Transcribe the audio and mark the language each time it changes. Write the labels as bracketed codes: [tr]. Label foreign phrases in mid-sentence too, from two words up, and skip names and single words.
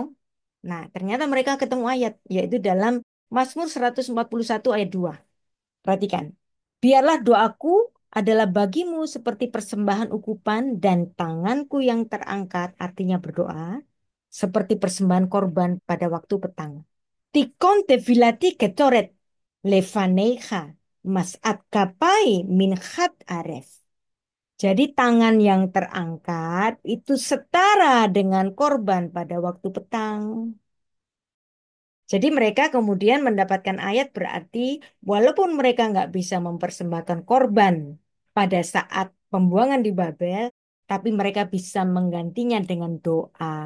[id] Nah, ternyata mereka ketemu ayat, yaitu dalam Mazmur 141 ayat 2. Perhatikan. Biarlah doaku adalah bagimu seperti persembahan ukupan dan tanganku yang terangkat, artinya berdoa, seperti persembahan korban pada waktu petang. [he] תכון תפלתי קטרת לפניך משאת כפי מנ חת ערב. [id] Jadi tangan yang terangkat itu setara dengan korban pada waktu petang. Jadi mereka kemudian mendapatkan ayat berarti walaupun mereka nggak bisa mempersembahkan korban pada saat pembuangan di Babel, tapi mereka bisa menggantinya dengan doa.